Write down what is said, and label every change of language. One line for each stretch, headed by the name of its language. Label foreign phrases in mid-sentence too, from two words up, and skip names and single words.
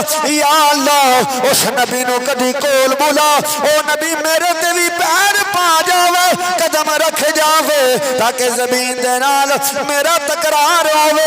Arabic: یا اللہ
Punjabi: اس نبی نو کدی کول بلا او نبی میرے تے وی پیر پا جاوے قدم رکھ جاوے تاکہ زمین دے نال میرا تکرار ہوے.